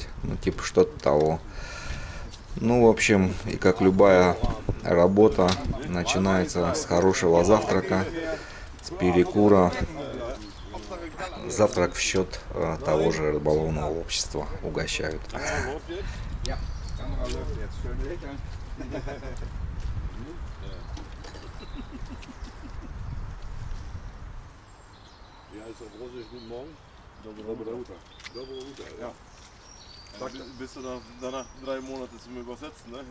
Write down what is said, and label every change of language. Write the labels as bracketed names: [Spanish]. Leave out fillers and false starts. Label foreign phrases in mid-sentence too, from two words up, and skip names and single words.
[Russian] Ну, типа что-то того. Ну, в общем, и как любая работа, начинается с хорошего завтрака, с перекура. Завтрак в счет того же рыболовного общества угощают. [German] Guten Morgen. Ja. Bist du dann danach 3 Monate zum Übersetzen, ne?